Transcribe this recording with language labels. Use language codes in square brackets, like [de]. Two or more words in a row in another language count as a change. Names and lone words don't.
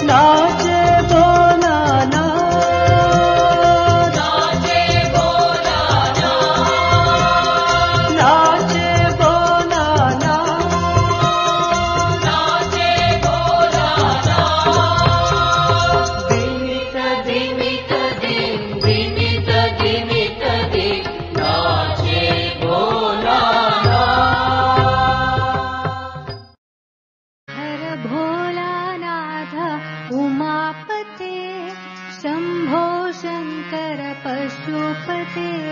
[hi] नाचे भोलानाथ। नाचे भोलानाथ। नाचे भोलानाथ। नाचे भोलानाथ। दिमित दिमित दिम दिमित दिमित दिम नाचे भोलानाथ। [sa] हर भोलानाथ उमापते शंभो शंकर पशुपते।